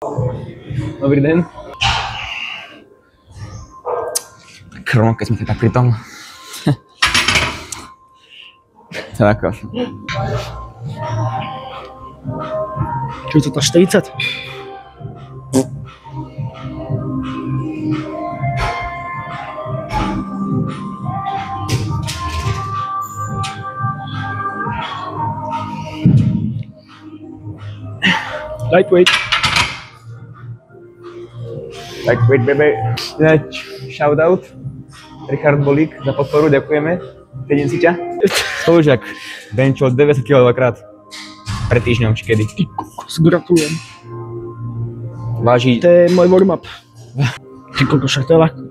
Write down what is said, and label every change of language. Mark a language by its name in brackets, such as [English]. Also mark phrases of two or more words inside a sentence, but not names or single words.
[Czech] Dobrý den. [Slovak] Krvno, keď sme teda pri tom. Tak. Čo je to 40? Lightweight. [English] Lightweight, baby. [Slovak] Shoutout. Richard Bolík za podporu, ďakujeme. Cítim si ťa. Spolužiak benchol 90 kg dvakrát. Pred týždňom, či kedy. Ty kokos, gratulujem. Váži... To je môj warm-up. Ty kokos, však to je ľahko.